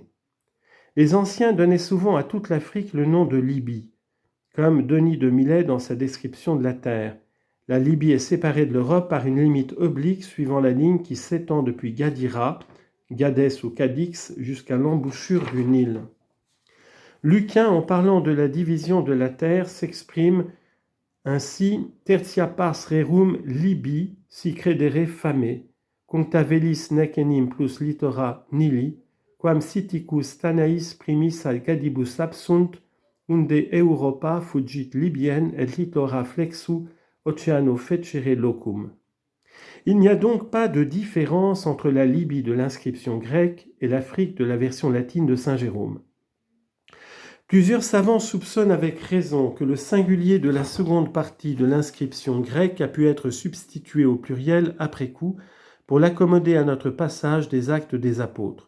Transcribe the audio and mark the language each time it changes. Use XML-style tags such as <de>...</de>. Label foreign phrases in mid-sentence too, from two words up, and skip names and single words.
<fr>Les anciens donnaient souvent à toute l'Afrique le nom de Libye, comme Denis de Milet dans sa description de la Terre. La Libye est séparée de l'Europe par une limite oblique suivant la ligne qui s'étend depuis Gadira, Gadès ou Cadix, jusqu'à l'embouchure du Nil. Lucain, en parlant de la division de la terre, s'exprime ainsi</fr> <la>« Tertia pars rerum Libi, si credere fame, cuncta velis nec enim plus littora nili, quam siticus Tanais primis ad Gadibus absunt, unde Europa fugit Libien et littora flexu oceano fecere locum.</la> <fr>» Il n'y a donc pas de différence entre la Libye de l'inscription grecque et l'Afrique de la version latine de saint Jérôme. Plusieurs savants soupçonnent avec raison que le singulier de la seconde partie de l'inscription grecque a pu être substitué au pluriel après coup pour l'accommoder à notre passage des Actes des Apôtres.</fr>